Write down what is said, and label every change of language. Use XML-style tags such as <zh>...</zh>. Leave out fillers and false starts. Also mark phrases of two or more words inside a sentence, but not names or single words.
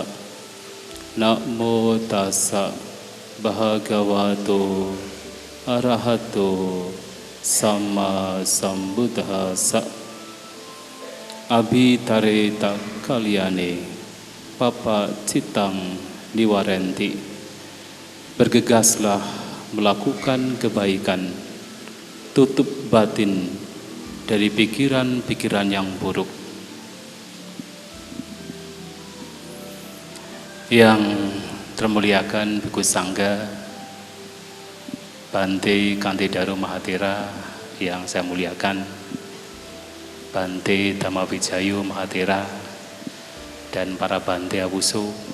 <pi>Namo tassa Bhagavato Arahato Sama Sambuddhassa. Abhitareta kalyane papa citang niwarenti.</pi> <id>Bergegaslah melakukan kebaikan, tutup batin dari pikiran-pikiran yang buruk. Yang termuliakan Biku Sangga Bante Kantidaru Mahathera, yang saya muliakan Bante Dhammawijayo Mahathera dan para Bante Awuso,</id>